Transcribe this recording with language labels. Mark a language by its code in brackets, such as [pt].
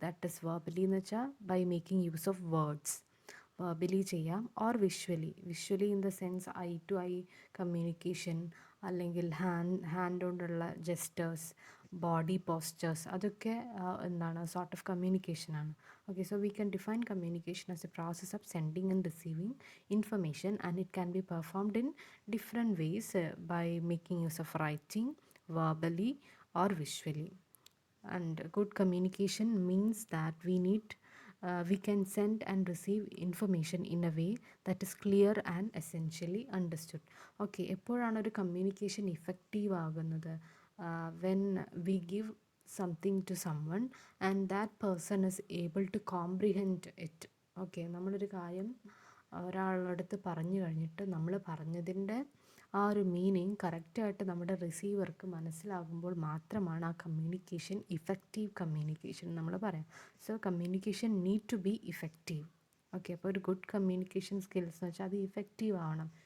[en] that is verbally [ml] എന്ന് വെച്ചാൽ [en] By making use of words. Verbally ചെയ്യാം, or visually in the sense eye to eye communication, [ml] അല്ലെങ്കിൽ hand കൊണ്ടുള്ള gestures, body പോസ്ചേഴ്സ്, അതൊക്കെ എന്താണ് [en] Sort of കമ്മ്യൂണിക്കേഷനാണ്. Okay, so we can define communication as a process of sending and receiving information, and it can be performed in different ways by making use of writing, verbally, or visually. And good communication means that we can send and receive information in a way that is clear and essentially understood. [ml] Okay, എപ്പോഴാണ് ഒരു communication effective ആകുന്നത്? [en] When we give something to someone and that person is able to comprehend it. [ml] Okay, നമ്മളൊരു കാര്യം ഒരാളുടെ അടുത്ത് പറഞ്ഞു കഴിഞ്ഞിട്ട് നമ്മൾ പറഞ്ഞതിൻ്റെ ആ ഒരു മീനിങ് കറക്റ്റായിട്ട് നമ്മുടെ റിസീവർക്ക് മനസ്സിലാകുമ്പോൾ മാത്രമാണ് ആ കമ്മ്യൂണിക്കേഷൻ ഇഫക്റ്റീവ് കമ്മ്യൂണിക്കേഷൻ നമ്മൾ പറയാം. [en] So communication need to be effective. [ml] Okay, അപ്പോൾ ഒരു ഗുഡ് കമ്മ്യൂണിക്കേഷൻ സ്കിൽസ് എന്ന് വെച്ചാൽ അത് ഇഫക്റ്റീവ് ആവണം.